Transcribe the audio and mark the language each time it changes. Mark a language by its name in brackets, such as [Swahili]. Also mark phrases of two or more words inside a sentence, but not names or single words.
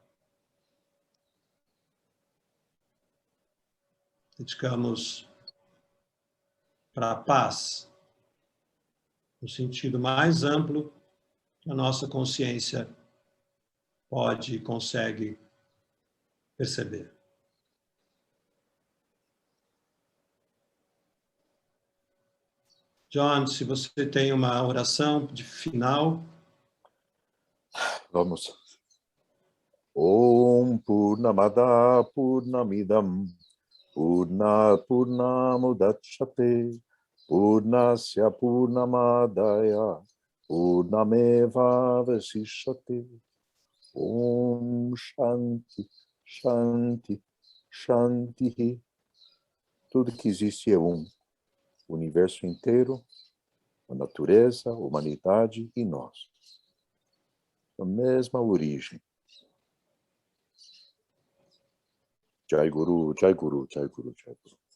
[Portuguese] Dedicamos para a paz, no sentido mais amplo que a nossa consciência pode e consegue perceber. John, se você tem uma oração de final. Vamos. [Sanskrit] Om Purnamada Purnamidam Purnamudachyate Purnasya Purnamadaya Purnameva Vasishyate. Om Shanti, Shanti, Shanti. [Portuguese] Tudo que existe é um. O universo inteiro, a natureza, a humanidade e nós. A mesma origem. [Sanskrit] Jai Guru, Jai Guru, Jai Guru, Jai Guru.